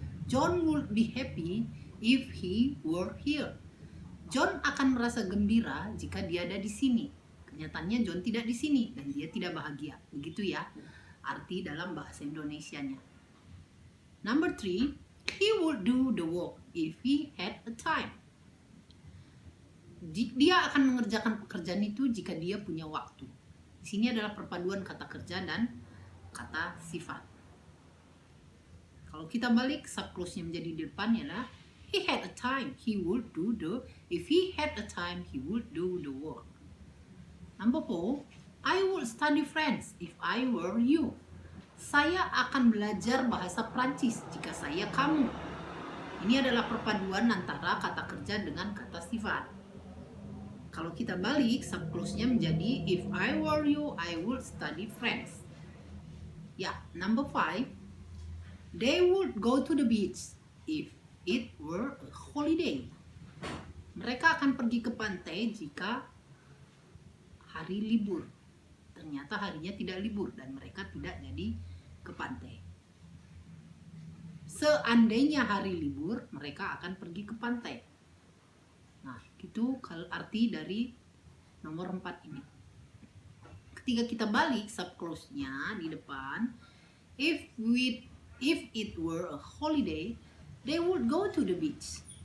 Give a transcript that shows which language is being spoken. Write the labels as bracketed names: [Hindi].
[English] John would be happy if he were here. [Indonesian] John akan merasa gembira jika dia ada di sini. Kenyataannya John tidak di sini dan dia tidak bahagia. Begitu ya arti dalam bahasa Indonesianya. [English] Number 3, he would do the work if he had a time. [Indonesian] Dia akan mengerjakan pekerjaan itu jika dia punya waktu. Di sini adalah perpaduan kata kerja dan kata sifat. Kalau kita balik, subclause-nya menjadi di depan adalah [English] he had a time, he would do the, if he had a time, he would do the work. Number 4, I would study French if I were you. [Indonesian] Saya akan belajar bahasa Prancis jika saya kamu. Ini adalah perpaduan antara kata kerja dengan kata sifat. Kalau kita balik, subclause-nya menjadi [English] if I were you, I would study French. Ya, number 5, they would go to the beach if it were a holiday. [Indonesian] Mereka akan pergi ke pantai jika hari libur. Ternyata harinya tidak libur dan mereka tidak jadi ke pantai. Seandainya hari libur, mereka akan pergi ke pantai. Nah, itu arti dari nomor 4 ini. Ketika kita balik subclause-nya di depan, [English] if it were a holiday, they would go to the beach.